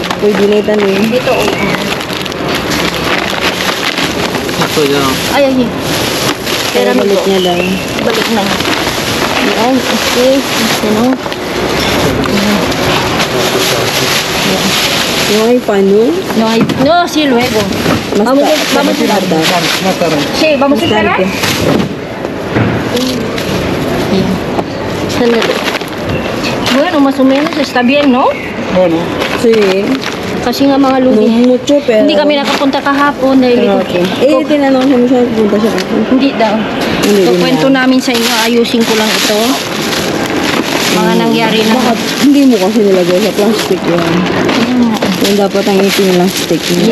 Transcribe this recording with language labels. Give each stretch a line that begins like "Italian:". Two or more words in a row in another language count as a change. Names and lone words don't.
Filipino: Pwede na itanin. Dito, oh. Ako yun. Ay, ay. Pera Kaya balik nito. niya daw. Balik na. Yan, okay. Ano? Yung ay pano.
Spanish: No, sí, luego. Vamos a Mostarda. Mataron. Sí, vamos a Mostarda. esperar.
Filipino: Ayan. Sandali.
Spanish: Bueno, más o menos está bien, ¿no? Bueno. Sí.
Filipino: Kasi nga mga
Spanish: No
Filipino: ludi.
Spanish: mucho pero.
Filipino: Hindi kami nakapunta kahapon dahil Pero okay. Eh, tinanong siya mo siya punta siya ako. Hindi daw. Hindi So, din kwento daw. namin sa inyo, ayusin ko lang ito. Mga nangyari na. Bakit hindi mo kasi nilagay sa plastic yan? Yung dapat ang ipin-plastic niya.